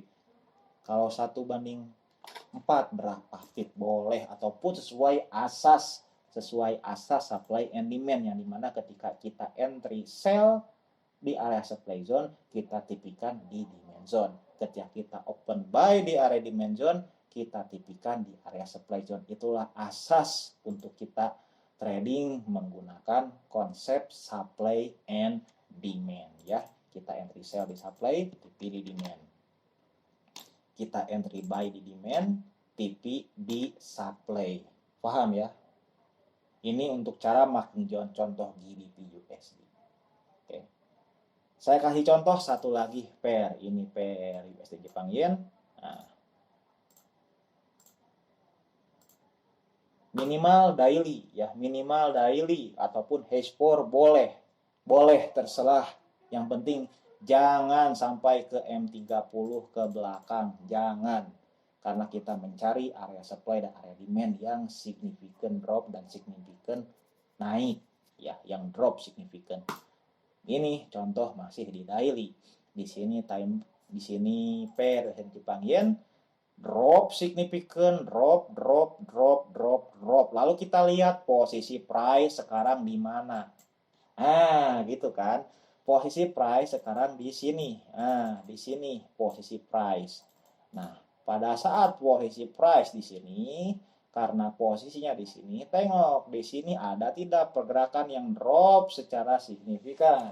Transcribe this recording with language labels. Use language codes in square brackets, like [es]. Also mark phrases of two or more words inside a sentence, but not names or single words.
[ms] Kalau 1 banding 4 berapa pip boleh, ataupun sesuai asas [en] supply and demand, [ms] yang dimana ketika kita [en] entry sell [ms] di area [en] supply zone [ms] kita tipikan di [en] demand zone, [ms] ketika kita [en] open buy [ms] di area [en] demand zone [ms] kita tipikan di area [en] supply zone. [ms] Itulah asas untuk kita trading menggunakan konsep [en] supply and demand [ms] ya. Kita [en] entry sell [ms] di supply, TP di demand. Kita [en] entry buy [ms] di demand, TP di supply. Paham ya? Ini untuk cara making contoh GBP USD. Oke. Saya kasih contoh satu lagi pair. Ini pair USD Jepang Yen. Nah. Minimal daily ya, minimal daily ataupun H4 boleh. Boleh terserah. Yang penting jangan sampai ke M30 ke belakang, jangan. Karena kita mencari area supply dan area demand yang [en] significant drop [ms] dan significant naik ya, yang [en] drop significant. [ms] Ini contoh masih di daily. Di sini pair Jepang Yen [en] drop significant, [ms] drop. Lalu kita lihat posisi price sekarang di mana. Gitu kan. Posisi price sekarang di sini. Di sini posisi price. Nah, pada saat posisi price di sini, karena posisinya di sini, tengok di sini ada tidak pergerakan yang drop secara signifikan.